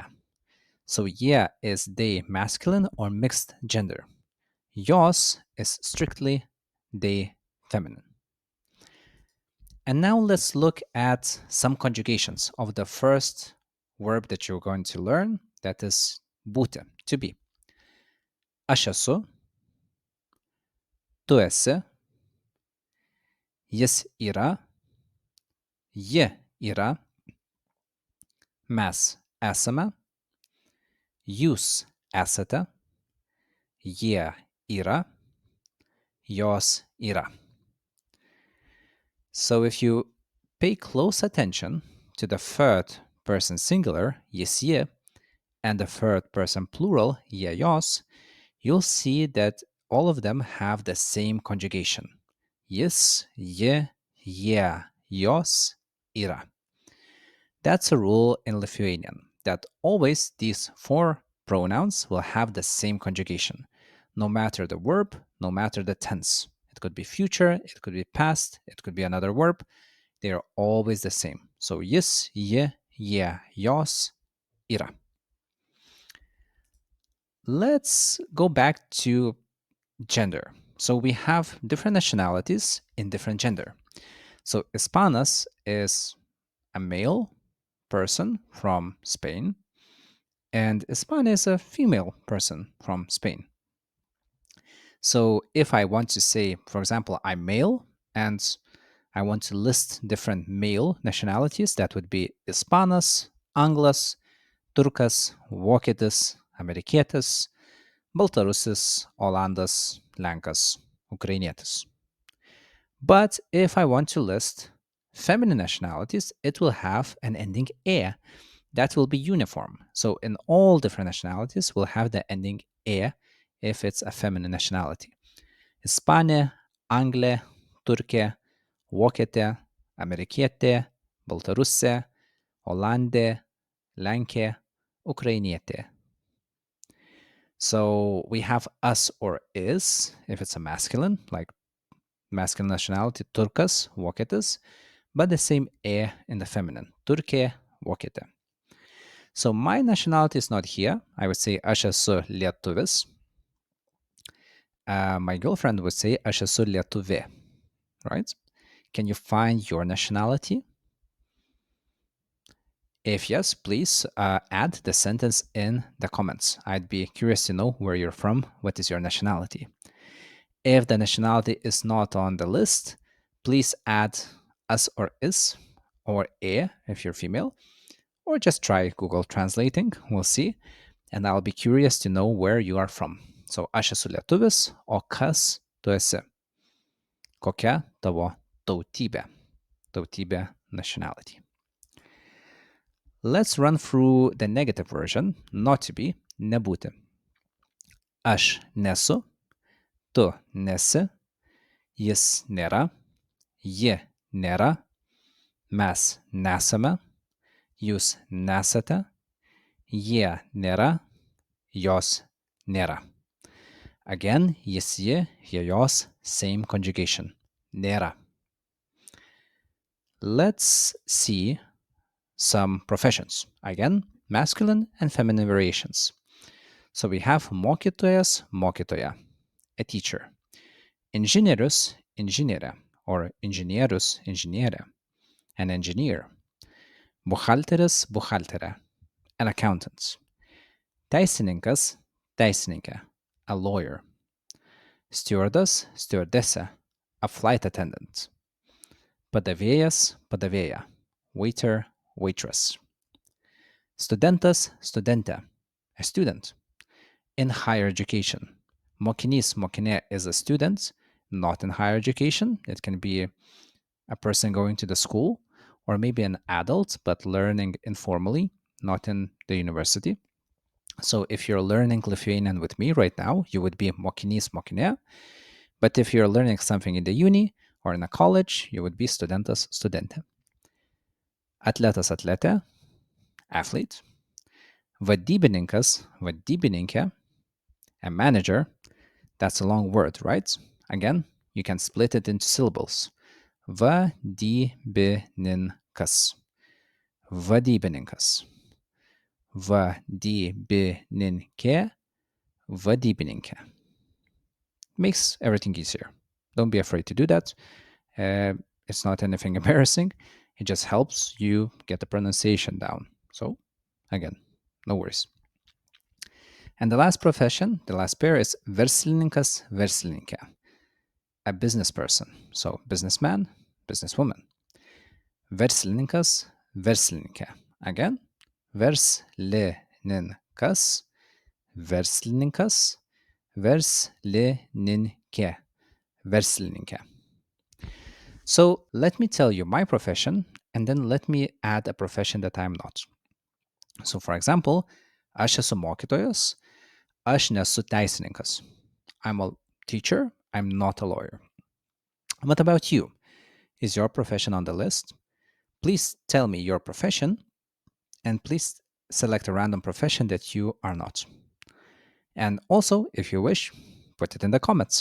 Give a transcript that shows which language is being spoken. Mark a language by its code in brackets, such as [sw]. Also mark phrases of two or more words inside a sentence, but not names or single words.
[en] So yeah is they masculine or mixed gender. Jos is strictly they feminine. And now let's look at some conjugations of the first verb that you're going to learn, that is būti, to be. [lt] Aš esu, tu esi, jis yra, ji yra, mes esame, jūs esate, jie yra, jos yra. [en] So if you pay close attention to the third person singular, [lt] jis ji, [en] and the third person plural, [lt] jie jos, [en] you'll see that all of them have the same conjugation. [lt] Jis, ji, jie, jos, yra. [en] That's a rule in Lithuanian, that always these 4 pronouns will have the same conjugation, no matter the verb, no matter the tense. It could be future, it could be past, it could be another verb. They are always the same. [lt] So jis, ji, jie, jos, yra. [en] Let's go back to gender. So we have different nationalities in different gender. So Hispanas is a male person from Spain, and Hispana is a female person from Spain. So if I want to say, for example, I'm male and I want to list different male nationalities, that would be [lt] Hispanas, Anglas, Turkas, Vokietis, Amerikietis, Baltarusis, Olandas, Lenkas, Ukrainietis. [en] But if I want to list feminine nationalities, it will have an ending e. That will be uniform. So in all different nationalities, we'll have the ending e if it's a feminine nationality. [lt] Ispanė, Anglė, Turkė, Vokietė, Amerikietė, Baltarusė, Olandė, Lenkė, Ukrainietė. [en] So we have us or is if it's a masculine, like masculine nationality, [lt] Turkas, Vokietis, [en] but the same e in the feminine, [lt] Turkė, Vokietė. [en] So my nationality is not here. I would say [lt] aš esu lietuvis. [en] My girlfriend would say [lt] aš esu lietuvė, [en] right? Can you find your nationality? If yes, please add the sentence in the comments. I'd be curious to know where you're from, what is your nationality. If the nationality is not on the list, please add us or is, or e if you're female, or just try Google translating, we'll see, and I'll be curious to know where you are from. [lt] So aš esu lietuvis, o kas tu esi? Kokia tavo tautybė? Tautybė, [en] nationality. Let's run through the negative version, not to be, [lt] nebūti. Aš nesu, tu nesi, jis nėra, ji nėra, mes nesame, jūs nesate, jie nėra, jos nėra. Again, jis, ji, jie, jos, [en] same conjugation. Nėra. Let's see some professions. Again, masculine and feminine variations. So we have [lt] mokytojas, mokytoja, [en] a teacher. [lt] Inžinierius, inžinierė, or inžinierius, inžinierė, [en] an engineer. [lt] Buhalteris, buhalterė, [en] an accountant. [lt] Teisininkas, teisininkė, [en] a lawyer. Stewardess, stewardessė, a flight attendant. [lt] Padavėjas, padavėja, [en] waiter, waitress. [lt] Studentas, studentė, [en] a student. In higher education, [lt] mokinys, mokinė [en] is a student, not in higher education. It can be a person going to the school, or maybe an adult, but learning informally, not in the university. So if you're learning Lithuanian with me right now, you would be [lt] mokinys, mokinė. [en] But if you're learning something in the uni or in a college, you would be [lt] studentas, studentė. Atletas, atletė, athlete. Vadybininkas, vadybininkė, [en] a manager, that's a long word, right? Again, you can split it into syllables. [lt] Vadybininkas, vadybininkas, vadybininkė, vadybininkė. [en] Makes everything easier. Don't be afraid to do that. It's not anything embarrassing. It just helps you get the pronunciation down. So, again, no worries. And the last profession, the last pair is [lt] verslininkas, verslininkė, [en] a business person. So, businessman, businesswoman. [lt] Verslininkas, verslininkė. Again, verslininkas, verslininkas, verslininkė, verslininkė. So let me tell you my profession, and then let me add a profession that I'm not. So for example, aš esu mokytojas, aš nesu teisininkas. [en] I'm a teacher, I'm not a lawyer. What about you? Is your profession on the list? Please tell me your profession, and please select a random profession that you are not. And also, if you wish, put it in the comments.